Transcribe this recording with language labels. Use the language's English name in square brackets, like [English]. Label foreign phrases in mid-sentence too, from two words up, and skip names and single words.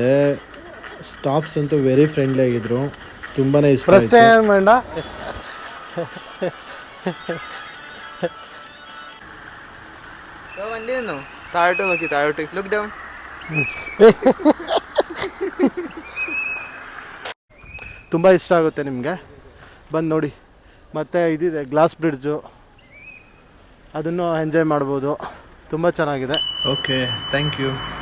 [Kannada] ಸ್ಟಾಫ್ಸ್ ಅಂತೂ [English] very friendly [Kannada] ಆಗಿದ್ರು. ತುಂಬಾ ಇಷ್ಟ ಆಯಿತು. ಬೇಡ [Malayalam] താഴോട്ട് നോക്കി താഴോട്ട് [English] look down. [Kannada] ತುಂಬ ಇಷ್ಟ ಆಗುತ್ತೆ ನಿಮಗೆ, ಬಂದು ನೋಡಿ. ಮತ್ತು ಇದಿದೆ [English] glass bridge, [Kannada] ಅದನ್ನು ಎಂಜಾಯ್ ಮಾಡ್ಬೋದು. ತುಂಬ ಚೆನ್ನಾಗಿದೆ. ಓಕೆ, [English] thank you.